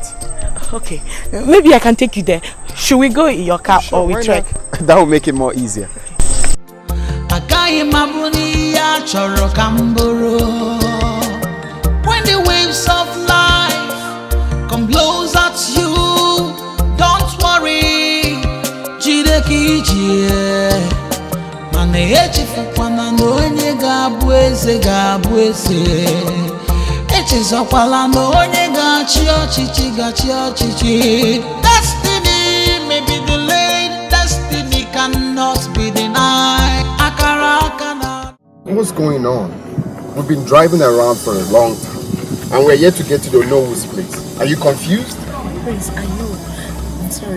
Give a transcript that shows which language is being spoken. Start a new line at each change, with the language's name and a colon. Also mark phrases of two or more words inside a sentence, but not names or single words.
English: Okay, maybe I can take you there. Should we go in your car or we trek? That will make it more easier. When the waves of life come blows at you, don't worry.
Igbo: Jidekije mane echifukwana n'onye ga-abụ eze. Echezokwala n'onye ga-achị ọchịchị.
English: Destiny may be delayed, destiny cannot be denied. What's going on? We've been driving around for a long time and we're yet to get to the Nowo's place. Are you confused? Prince, I know. I'm sorry.